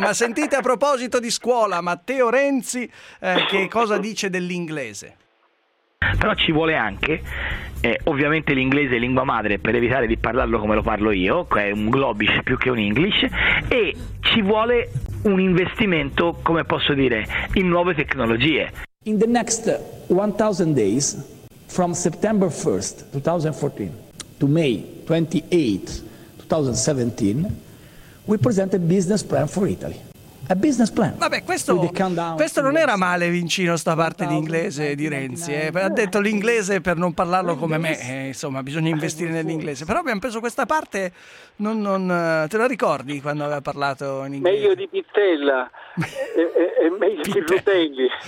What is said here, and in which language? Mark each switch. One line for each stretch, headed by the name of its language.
Italian: Ma sentite, a proposito di scuola, Matteo Renzi, che cosa dice dell'inglese? Però ci vuole anche, ovviamente l'inglese è lingua madre, per evitare di parlarlo come lo parlo io, che è un globish più che un English, e ci vuole un investimento, come posso dire, in nuove tecnologie.
English: In the next 1000 days, from September 1st, 2014, to May 28, 2017, we present a business plan for Italy. A business plan.
Italian: Vabbè, questo non era male, Vincino, sta parte di inglese di Renzi. Ha detto l'inglese per non parlarlo come me. Insomma, bisogna investire nell'inglese. Però abbiamo preso questa parte. Non te la ricordi quando aveva parlato in inglese? Meglio di Pittella. meglio di Rutelli.